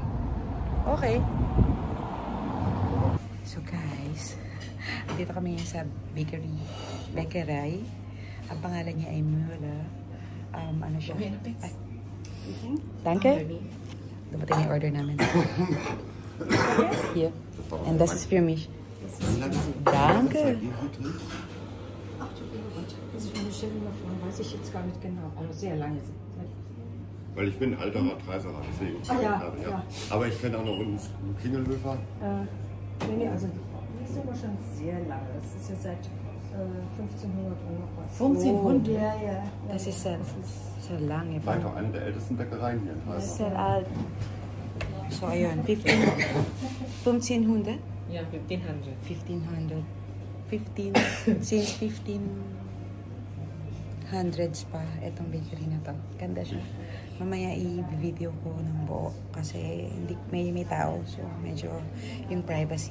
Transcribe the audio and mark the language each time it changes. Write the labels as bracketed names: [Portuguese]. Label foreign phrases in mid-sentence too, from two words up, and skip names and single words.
[Filipino] Okay. [English] So, guys, [Filipino] dito kami sa bakery. Ang pangalan niya ay Mula. ano siya. Ay. Danke. Dumating yung order namin. [English] Here. And this is [German] für mich. Danke. Weiß ich jetzt gar nicht genau, aber sehr lange. Weil ich bin ein alter Radreiserer, deswegen. Ja. Aber ich kenne auch noch unten Klingelhöfer. Nee, also die ist aber schon sehr lange. Das ist ja seit 1500 und noch was. 1500? Ja. Das ist sehr lange. Vielleicht auch eine der ältesten Bäckereien hier in Das ist Dreisach. sehr alt. So, [Filipino] ayun. 1500? [English] Yeah, 1500. 1500. [Filipino] Since 1500s pa itong bakery na to. Ganda siya. Mamaya i-video ko ng buo kasi hindi may tao, so medyo yung privacy.